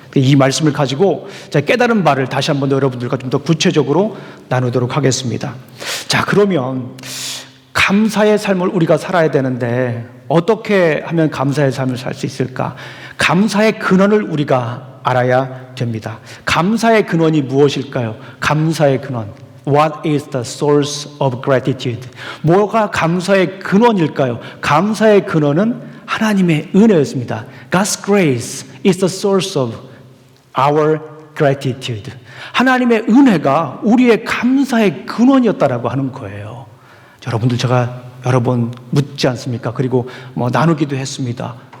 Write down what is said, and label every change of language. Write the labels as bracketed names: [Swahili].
[Korean] 이 말씀을 가지고 제가 깨달은 바를 다시 한번 여러분들과 좀 더 구체적으로 나누도록 하겠습니다. 자, 그러면 감사의 삶을 우리가 살아야 되는데 어떻게 하면 감사의 삶을 살 수 있을까? 감사의 근원을 우리가 알아야 됩니다. 감사의 근원이 무엇일까요? 감사의 근원. [English] What is the source of gratitude? [Korean] 뭐가 감사의 근원일까요? 감사의 근원은 하나님의 은혜였습니다. [English] God's grace is the source of our gratitude. [Korean] 하나님의 은혜가 우리의 감사의 근원이었다라고 하는 거예요. 여러분들 제가 여러 번 묻지 않습니까? 그리고 나누기도 했습니다.